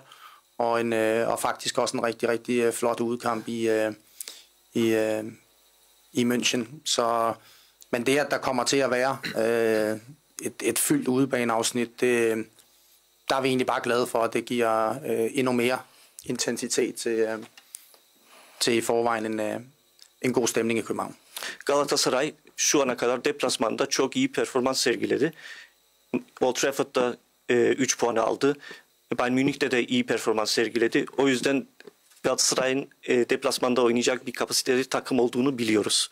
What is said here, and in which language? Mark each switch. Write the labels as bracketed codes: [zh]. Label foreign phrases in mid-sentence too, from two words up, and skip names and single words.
[da] Og faktisk også en rigtig flot udkamp i München. Men det, at der kommer til at være et fyldt udebaneafsnit, der er vi egentlig bare glade for, at det giver endnu mere intensitet til i forvejen en god stemning i København. [tr] Galatasaray şu ana kadar deplasmanda çok iyi performans sergiledi. Old Trafford'da 3 puanı aldı. Bayern Münih'te de iyi performans sergiledi. O yüzden Galatasaray'ın deplasmanda oynayacak bir kapasiteli takım olduğunu biliyoruz.